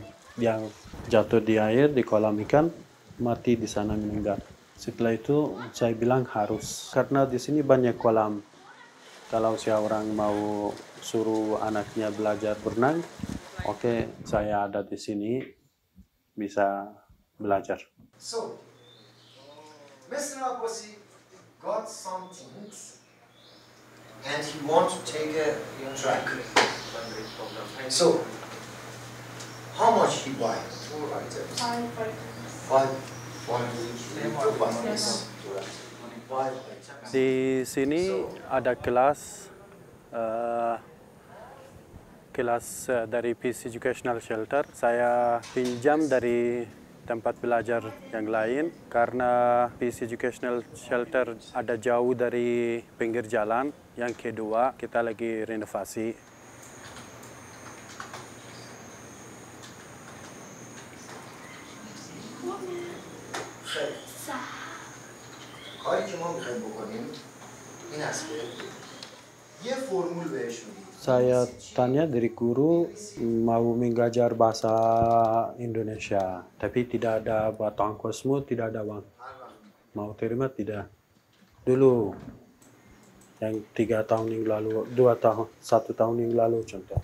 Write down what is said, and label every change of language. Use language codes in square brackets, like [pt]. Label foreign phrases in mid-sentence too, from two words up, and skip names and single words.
[id] Dia jatuh di air di kolam ikan, mati di sana meninggal. Setelah itu saya bilang harus karena di sini banyak kolam. Kalau seorang mau suruh anaknya belajar berenang, oke, saya ada di sini bisa belajar. [en] So, Mr. Abbasi got some things and he wants to take a track. So, how much he buy? 5 items. [id] Di sini ada kelas dari Peace Educational Shelter. Saya pinjam dari tempat belajar yang lain karena Peace Educational Shelter ada jauh dari pinggir jalan. Yang kedua, kita lagi renovasi. [fa] کاری که ما میخوایم بکنیم این است که یه فرمول بهش میدیم. [id] Saya tanya dari guru mau mengajar bahasa Indonesia, tapi tidak ada batu ongkosmu, tidak ada uang. Mau terima tidak? Dulu yang 3 tahun yang lalu, 1 tahun yang lalu contoh.